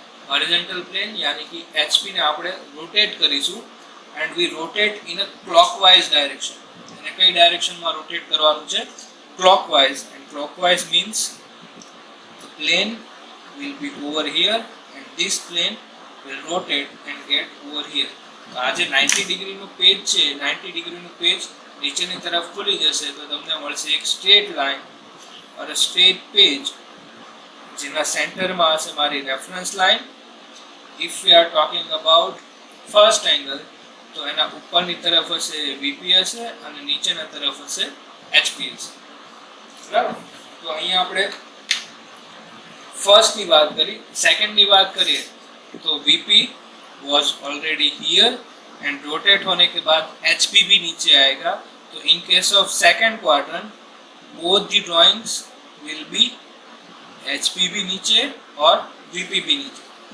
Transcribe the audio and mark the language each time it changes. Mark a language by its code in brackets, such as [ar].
[gu] Horizontal plane યાની કે HP ને આપણે રોટેટ કરીશું, [en] And we rotate in a clockwise direction. [gu] અને કઈ ડાયરેક્શનમાં રોટેટ કરવાનું છે? Clockwise. [en] And clockwise means the plane will be over here and this plane will rotate and get over here. [gu] તો આ જે 90 ડિગ્રીનું પેજ છે, 90 ડિગ્રીનું પેજ નીચેની તરફ ખુલી જશે તો તમને મળશે એક સ્ટ્રેટ લાઇન ઓર અ સ્ટ્રેટ પેજ, જેના સેન્ટરમાં હશે મારી reference line. [en] if we are talking about first angle [gu] તો એના ઉપરની તરફ હશે વીપી હશે અને નીચેના તરફ હશે એચપી હશે. બરાબર? તો અહીંયા આપણે [hi] फर्स्ट की बात करी. सेकंड की बात करिए तो [en] VP was already here [hi] and rotate होने के बाद एचपी भी नीचे आएगा. [en] तो in case of second quadrant both the drawings will be [hi] HP भी नीचे और वीपी भी नीचे.